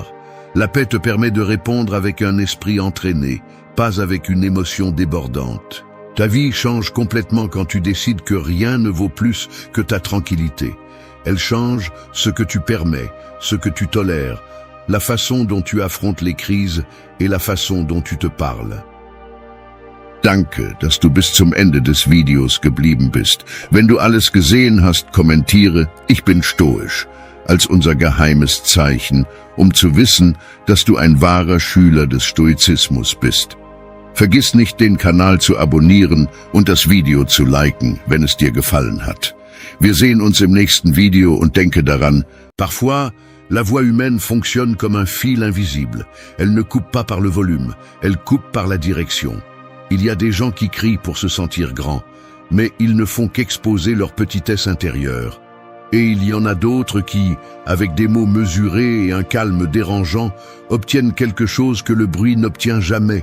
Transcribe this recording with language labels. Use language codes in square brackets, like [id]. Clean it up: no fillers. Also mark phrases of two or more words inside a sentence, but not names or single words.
[fr] La paix te permet de répondre avec un esprit entraîné, pas avec une émotion débordante. Ta vie change complètement quand tu décides que rien ne vaut plus que ta tranquillité. Elle change ce que tu permets, ce que tu tolères, la façon dont tu affrontes les crises et la façon dont tu te parles. [de] Danke, dass du bis zum Ende des Videos geblieben bist. Wenn du alles gesehen hast, kommentiere, ich bin stoisch, als unser geheimes Zeichen, um zu wissen, dass du ein wahrer Schüler des Stoizismus bist. Vergiss nicht, den Kanal zu abonnieren und das Video zu liken, wenn es dir gefallen hat. Wir sehen uns im nächsten Video und denke daran, [fr] parfois, la voix humaine fonctionne comme un fil invisible. Elle ne coupe pas par le volume, elle coupe par la direction. Il y a des gens qui crient pour se sentir grands, mais ils ne font qu'exposer leur petitesse intérieure. Et il y en a d'autres qui, avec des mots mesurés et un calme dérangeant, obtiennent quelque chose que le bruit n'obtient jamais.